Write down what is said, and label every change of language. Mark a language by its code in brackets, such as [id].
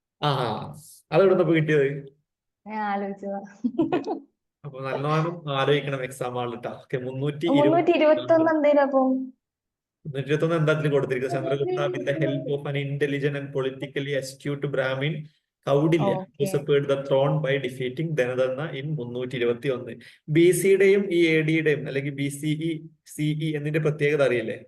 [ml] ആ അതെവിടുന്നപ്പോ കിട്ടിയത്? ഞാൻ ആലോചിച്ചതാ. അപ്പൊ നല്ലോണം ആലോചിക്കണം എക്സാം ആളിട്ടാ. ഓക്കെ, 321 എന്തേലും അപ്പൊ 321 എന്താ ഇതിൽ കൊടുത്തിരിക്കുന്നത്? [en] Chandragupta with the help of an intelligent and politically astute brahmin Kautilya [ml] okay. [en] usurped the throne by defeating Dhanananda in 321. [ml] B സിയുടെയും ഈ എ ഡിയുടെയും അല്ലെങ്കിൽ ബി സിഇ എന്നിന്റെ പ്രത്യേകത അറിയില്ലേ?